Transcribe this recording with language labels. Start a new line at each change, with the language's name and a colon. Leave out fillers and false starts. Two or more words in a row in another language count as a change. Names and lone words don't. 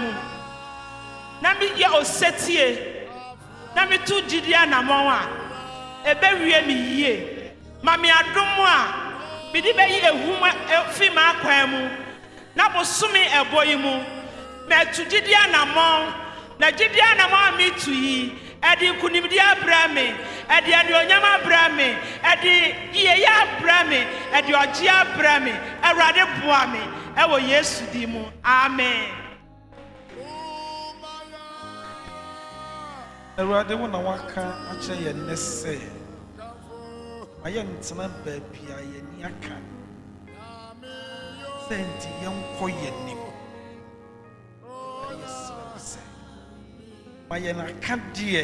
Akan: mu na meyɛ osetie na meto gyidi anammɔn a ɛbɛwie me yie ma me adom a mede bɛyi ehu fi m'akwan mu na bosome ɛbɔ yi mu mɛto gyidi anammɔn na gyidi anammɔn a meto yi Edi kunimdi abrame, edi anyonyama abrame, edi iyeya abrame, edi oji abrame, Awurade boa me, ewo Yesu di mu. Amen. Awurade wo na waka akyerɛ yɛn nnɛ sɛ ayɛ ntena baabi a yɛni aka sɛ nti yɛnkɔ yɛn nim ma yɛn aka deɛ